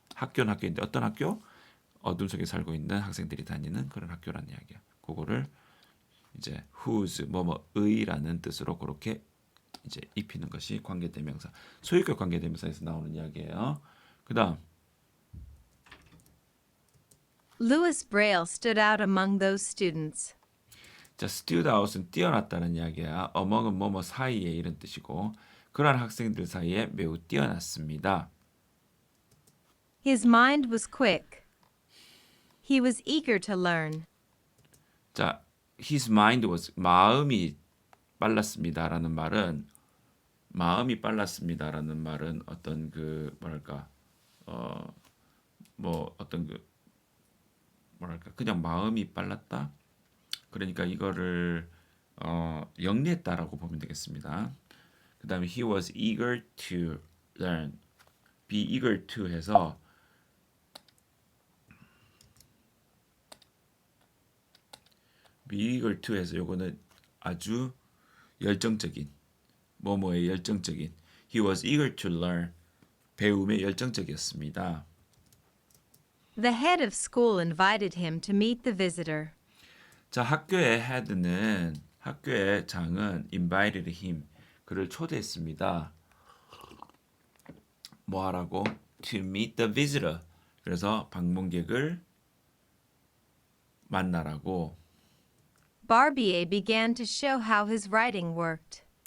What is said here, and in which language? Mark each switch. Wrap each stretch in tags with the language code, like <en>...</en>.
<ko>학교는 학교인데 어떤 학교? 어둠 속에 살고 있는 학생들이 다니는 그런 학교라는 이야기야. 그거를 이제 whose 뭐뭐의라는 뜻으로 그렇게 이제 입히는 것이 관계대명사. 소유격 관계대명사에서 나오는 이야기예요. 그다음</ko> <en>Louis Braille stood out among those students.</en> <ko>자, stood out은 뛰어났다는 이야기야. among은 뭐뭐 사이에 이런 뜻이고 그러한 학생들 사이에 매우 뛰어났습니다.</ko> <en>His mind was quick. He was eager to learn.</en> <ko>자,</ko> <en>his mind was</en> <ko>마음이 빨랐습니다라는 말은 마음이 빨랐습니다라는 말은 어떤 그 뭐랄까 뭐 어떤 그 뭐랄까 그냥 마음이 빨랐다. 그러니까 이거를 영리했다라고 보면 되겠습니다. 그다음에</ko> <en>he was eager to learn.</en> <ko>be eager to 해서 be eager to 해서 요거는 아주 열정적인 뭐뭐에 열정적인 he was eager to learn 배움에 열정적이었습니다.</ko> <en>The head of school invited him to meet the visitor.</en> <ko>자, 학교의 head는 학교의 장은 invited him 그를 초대했습니다. 뭐 하라고?</ko> <en>To meet the visitor.</en> <ko>그래서 방문객을 만나라고.</ko> <en>Barbier began to show how his writing worked.</en>